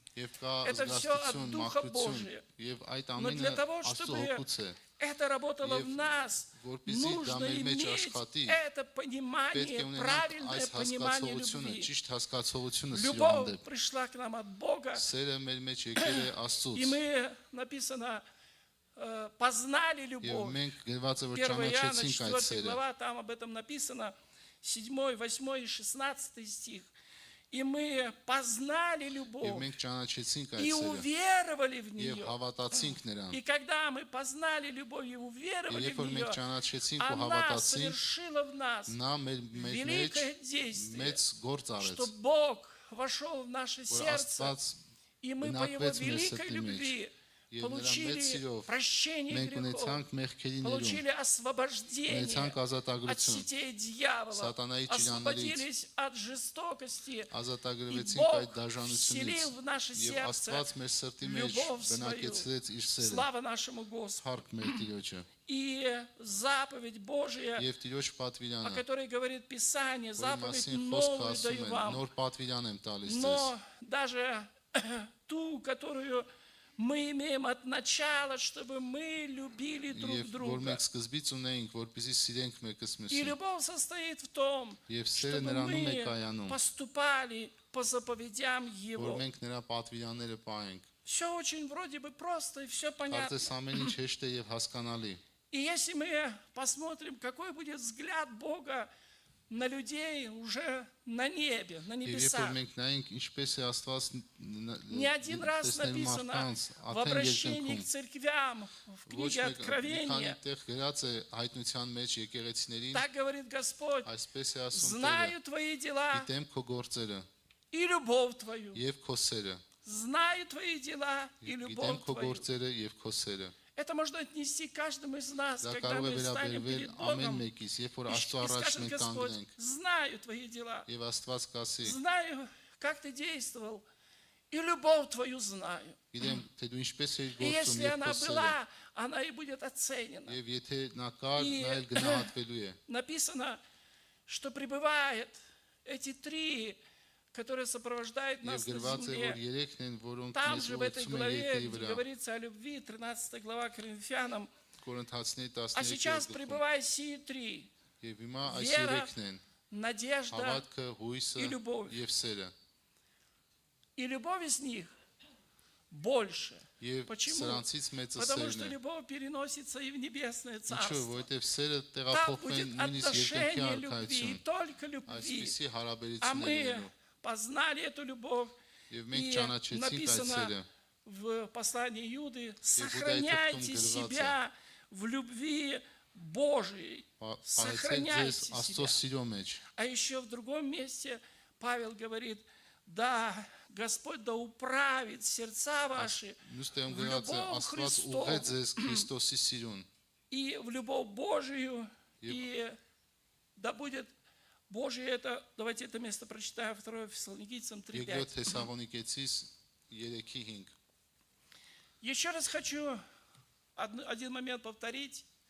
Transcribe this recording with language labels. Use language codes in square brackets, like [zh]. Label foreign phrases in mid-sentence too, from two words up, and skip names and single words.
[hy] եւ кա [ru] Это всё от [hy] զգաստություն, [ru] Духа [hy] մաքրություն [ru] Божия. [hy] եւ այդ [ru] Но для [hy] ամենը [ru] того, [hy] Աստծո [ru] чтобы [hy] հոգուց է։ [ru] это работало [hy] Եվ [ru] в нас, [hy] որպեսզի դա [ru] нужно [hy] մեր մեջ [ru] иметь [hy] աշխատի, [ru] это [hy] պետք է [ru] понимание, [hy] ունենանք [ru] правильное [hy] այս [ru] понимание [hy] հասկացողությունը, [ru] любви. [hy] ճիշտ հասկացողությունը սիրո [ru] Любовь [hy] հանդեպ։ [ru] пришла к нам от Бога, [hy] Սերը մեր մեջ եկել է Աստծուց [ru] и мы, написано, познали [hy] եւ [ru] любовь. [hy] մենք գրված է որ [ru] 1 Иоанна, [hy] ճանաչեցինք այդ [ru] 4 [hy] սերը։ [ru] глава, там об этом написано, 7, 8 и 16 стих. И мы познали [hy] Եվ [ru] любовь [hy] մենք ճանաչեցինք այդ [ru] и [hy] սերը [ru] уверовали в [hy] եւ [ru] нее. [hy] հավատացինք նրան։ [ru] И когда мы познали любовь и уверовали [hy] Երբ [ru] в [hy] որ [ru] нее, [hy] մենք ճանաչեցինք ու [ru] она [hy] հավատացինք, [ru] совершила в нас [hy] նա մեր մեջ [ru] великое действие, [hy] մեծ գործ արեց, [ru] что Бог вошел в наше [hy] որ [ru] сердце, [hy] Աստված [ru] и мы по Его [hy] բնակվեց մեր [ru] великой [hy] սրտի մեջ [ru] любви [hy] եւ նրա մեծ [ru] получили [hy] սիրով [ru] прощение [hy] մենք [ru] грехов, [hy] ունեցանք մեղքերի ներում, [ru] получили освобождение [hy] ունեցանք [ru] от [hy] ազատագրություն, [ru] сетей дьявола, [hy] Սատանայի [ru] освободились от жестокости, и [hy] ազատագրվեցինք [ru] Бог [hy] այդ դաժանությունից [ru] вселил в наше [hy] եւ [ru] сердце [hy] Աստված մեր սրտի մեջ [ru] любовь свою. [hy] բնակեցրեց իր սերը։ [ru] Слава нашему Господу. [hy] Փառք մեր Տիրոջը [ru] И заповедь Божья, [hy] եւ Տիրոջ [ru] о [hy] պատվիրանը, [ru] которой говорит Писание, [hy] որի [ru] заповедь [hy] մասին խոսքը [ru] новую [hy] ասում [ru] даю [hy] են, [ru] вам. [hy] նոր պատվիրան եմ տալիս ձեզ։ [ru] Но даже ту, которую мы имеем от начала, чтобы мы любили друг [hy] Եվ որ [ru] друга. [hy] մենք սկզբից ունեինք, որպեսզի սիրենք մեկս [ru] И [hy] մյուսին։ [ru] любовь состоит в том, [hy] Եվ սերը [ru] чтобы [hy] նրանում է [ru] мы [hy] կայանում, [ru] поступали по заповедям [hy] որ [ru] Его. [hy] մենք նրա պատվիրանները պահենք։ [ru] Все очень вроде бы просто и все понятно. [hy] Արդես ամեն ինչ հեշտ է եւ հասկանալի։ [ru] И если мы посмотрим, какой будет взгляд Бога на людей уже на небе, на [hy] Եվ երբ որ [ru] небесах. [hy] մենք նայենք ինչպես է Աստված [ru] Не один раз [hy] տեսնել [ru] написано [hy] մարդկանց [ru] в [hy] արդեն [ru] обращении к [hy] երկնքում [ru] церквям, в [hy] ոչ [ru] книге [hy] մեկ մի քանի [ru] Откровения. [hy] տեղ գրած է հայտնության մեջ եկեղեցիներին [ru] Так говорит Господь, [hy] այսպես է ասում Տերը [ru] знаю твои дела [hy] գիտեմ քո գործերը [ru] и любовь твою. [hy] եւ քո սերը [ru] Знаю твои дела и [hy] գիտեմ [ru] любовь [hy] քո [ru] твою. [hy] գործերը եւ քո սերը [ru] Это можно отнести к каждому из нас, [hy] դա [ru] когда [hy] կարող է [ru] мы станем [hy] վերաբերվել [ru] перед [hy] ամեն [ru] Богом. [hy] մեկից երբ որ [ru] И [hy] Աստծո առաջ [ru] скажет [hy] մենք [ru] Господь, [hy] կանգնենք [ru] знаю твои дела, [hy] եւ Աստված կասի [ru] знаю, как ты действовал, и любовь твою знаю. [hy] գիտեմ թե դու ինչպես ես [ru] И [hy] գործում [ru] если [hy] եւ [ru] она [hy] քո սերը [ru] была, она и будет оценена. [hy] եւ եթե նա կար [ru] И- [hy] նա էլ գնահատվելու է [ru] Написано, что пребывает эти три, которые сопровождают [hy] եւ [ru] нас на [hy] գրված է որ [ru] земле. [hy] երեքն են որոնք [ru] Там [hy] մեզ [ru] же в этой [hy] ուղղում են [ru] главе, [hy] երկրի [ru] где [hy] վրա [ru] говорится о любви, 13 глава Коринфянам. [hy] Կորինթացիների [ru] А сейчас 13 пребывает сии три. [hy] եւ հիմա այս [ru] Вера, [hy] երեքն են [ru] Надежда [hy] հավատքը հույսը [ru] и любовь. [hy] եւ սերը [ru] и любовь из них больше. [hy] եւ [ru] Почему? [hy] սրանցից մեծը [ru] Потому [hy] սերն [ru] что [hy] է [ru] любовь переносится и в небесное [hy] ինչու [ru] царство. [hy] որովհետեւ սերը [ru] Там [hy] տեղափոխվեն [ru] будет [hy] նույնիսկ [ru] отношение [hy] երկնքի [ru] любви, [hy] արքայություն [ru] только любви. [hy] այսպիսի [ru] А [hy] հարաբերություններ [ru] мы [hy] ունենալու [ru] познали эту любовь. [hy] եւ մենք [ru] И [hy] ճանաչեցինք այդ [ru] написано [hy] սերը [ru] в послании Иуды, Иуда сохраняйте это потом себя в любви Божией. [hy] Պարեցեք ձեզ [ru] Сохраняйте [hy] Աստծո [ru] себя. [hy] սիրո մեջ [ru] А еще в другом месте Павел говорит, да, Господь да управит сердца ваши [hy] մյուս տեղում [ru] в [hy] գրած է [ru] любовь [hy] Աստված [ru] Христову [hy] ուղղեց ձեզ Քրիստոսի սիրուն [ru] и в любовь Божию, Еп. и да будет Божие это, давайте это место прочитаем, 2 Фессалоникийцам 3:5. [hy] Երկրորդ Թեսաղոնիկեցիս 3:5 [ru] Еще раз хочу один момент повторить.